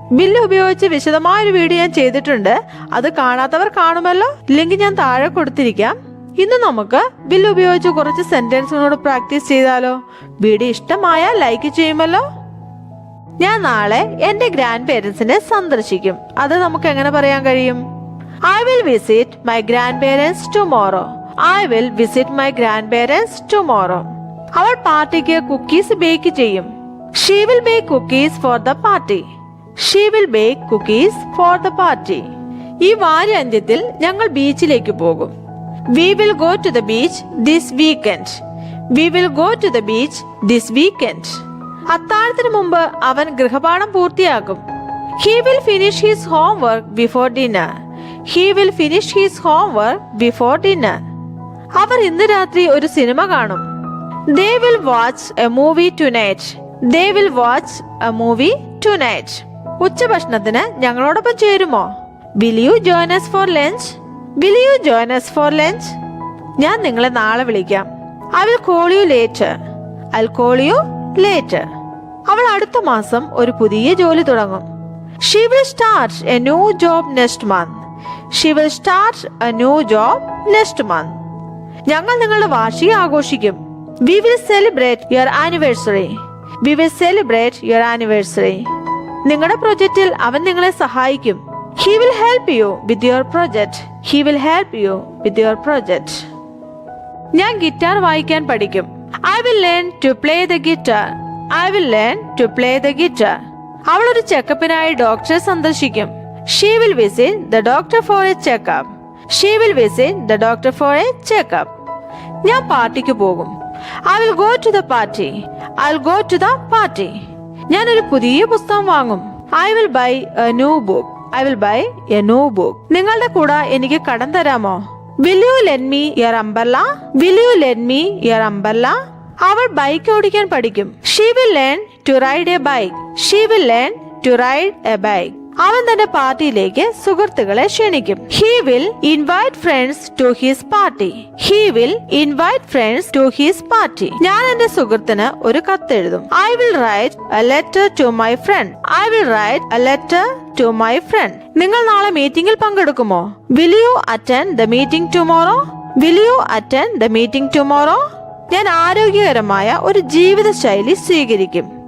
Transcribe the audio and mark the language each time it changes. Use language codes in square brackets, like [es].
[ml] വില്ല് ഉപയോഗിച്ച് വിശദമായൊരു വീഡിയോ ഞാൻ ചെയ്തിട്ടുണ്ട്. അത് കാണാത്തവർ കാണുമല്ലോ, ലിങ്ക് ഞാൻ താഴെ കൊടുത്തിരിക്കാം. ഇന്ന് നമുക്ക് വില്ല് ഉപയോഗിച്ച് കുറച്ച് സെന്റൻസുകളോട് പ്രാക്ടീസ് ചെയ്താലോ? വീഡിയോ ഇഷ്ടമായാൽ ലൈക്ക് ചെയ്യുമല്ലോ. ഞാൻ നാളെ എന്റെ ഗ്രാൻഡ് പേരൻസിനെ സന്ദർശിക്കും. അത് നമുക്ക് എങ്ങനെ പറയാൻ കഴിയും? [en] I will visit my grandparents tomorrow. I will visit my grandparents tomorrow. [ml] അവൾ പാർട്ടിക്ക് കുക്കീസ് ബേക്ക് ചെയ്യും. [en] She will bake cookies for the party. She will bake cookies for the party. [ml] ഈ വാരാന്ത്യത്തിൽ ഞങ്ങൾ ബീച്ചിലേക്ക് പോകും. [en] We will go to the beach this weekend. We will go to the beach this weekend. [ml] അത്താഴത്തിന് മുമ്പ് അവൻ ഗൃഹപാഠം പൂർത്തിയാക്കും. [en] He will finish his homework before dinner. He will finish his homework before dinner. [ml] അവർ ഇന്ന് രാത്രി ഒരു സിനിമ കാണും. [en] They will watch a movie tonight. They will watch a movie tonight. [ml] ഉച്ചഭക്ഷണത്തിന് ഞങ്ങളോടൊപ്പം ചേരുമോ? [en] Will you join us for lunch? Will you join us for lunch? [ml] ഞാൻ നിങ്ങളെ നാളെ വിളിക്കാം. [en] I will call you later. I'll call you later. [ml] അവൾ അടുത്ത മാസം ഒരു പുതിയ ജോലി തുടങ്ങും. [en] She will start a new job next month. She will start a new job next month. [ml] ഞങ്ങൾ നിങ്ങളുടെ വാർഷികം ആഘോഷിക്കും. [en] We will celebrate your anniversary. We will celebrate your anniversary. [ml] നിങ്ങളുടെ പ്രൊജക്റ്റിൽ അവൻ നിങ്ങളെ സഹായിക്കും. [en] He will help you with your project. He will help you with your project. [ml] ഞാൻ guitar വായിക്കാൻ പഠിക്കും. [en] I will learn to play the guitar. I will learn to play the guitar. [ml] അവൾ ഒരു ചെക്കപ്പിനായി ഡോക്ടറെ സന്ദർശിക്കും. [en] She will visit the doctor for a checkup. She will visit the doctor for a checkup. [ml] ഞാൻ പാർട്ടിക്ക് പോകും. [en] I will go to the party. I'll go to the party. [ml] ഞാൻ ഒരു പുതിയ പുസ്തകം വാങ്ങും. [en] I will buy a new book. I will buy a new book. [ml] നിങ്ങളുടെ കൂടെ എനിക്ക് കടം തരാമോ? [en] Will you lend me your umbrella? Will you lend me your umbrella? [ml] അവൾ ബൈക്ക് ഓടിക്കാൻ പഠിക്കും. [en] She will learn to ride a bike. She will learn to ride a bike. [ml] അവൻ തന്റെ പാർട്ടിയിലേക്ക് സുഹൃത്തുക്കളെ ക്ഷണിക്കും. [en] He will invite friends to his party. He will invite friends to his party. [ml] ഞാൻ എന്റെ സുഹൃത്തിന് ഒരു കത്ത് എഴുതും. [en] I will write a letter to my friend. I will write a letter to my friend. [ml] നിങ്ങൾ നാളെ മീറ്റിംഗിൽ പങ്കെടുക്കുമോ? [en] Will you attend the meeting tomorrow? Will you attend the meeting tomorrow? [ml] ഞാൻ ആരോഗ്യകരമായ ഒരു ജീവിതശൈലി സ്വീകരിക്കും.